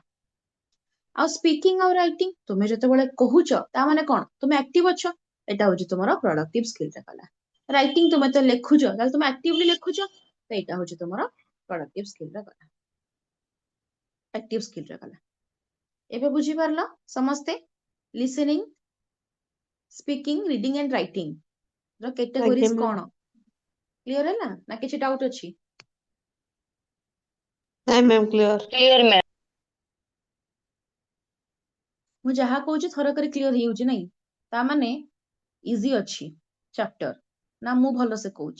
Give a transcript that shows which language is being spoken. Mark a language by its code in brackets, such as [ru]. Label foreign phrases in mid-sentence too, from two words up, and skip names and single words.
[or] ଆଉ ସ୍ପିକିଂ ଆଉ ରାଇଟିଂ, ତୁମେ ଯେତେବେଳେ କହୁଛ ତା ମାନେ କଣ? ତୁମେ ଆକ୍ଟିଭ ଅଛ, ଏଇଟା ହଉଛି ତୁମର [en] productive skill [or] ରେ ଗଲା। ରାଇଟିଂ ତୁମେ ତ ଲେଖୁଛ, ତାହେଲେ ତୁମେ ଆକ୍ଟିଭଲି ଲେଖୁଛ, ତ ଏଇଟା ହଉଛି ତୁମର [en] productive skill [or] ରେ ଗଲା, [en] active skill [or] ରେ ଗଲା। ଏବେ ବୁଝିପାରିଲ ସମସ୍ତେ? [en] listening, speaking, reading and writing ର categories [or] ଆଜ୍ଞା କଣ? [en] ma'am. [or] କ୍ଲିୟର ହେଲା ନା କିଛି ଡାଉଟ୍ ଅଛି? ନାଇଁ [en] ma'am clear. Clear, ma'am. [or] ମୁଁ ଯାହା କହୁଛି ଥରକରେ କ୍ଲିୟର ହେଇଯାଉଛି ନାଇଁ? ତା ମାନେ ଇଜି ଅଛି ଚାପ୍ଟର, ନା ମୁଁ ଭଲସେ କହୁଛି?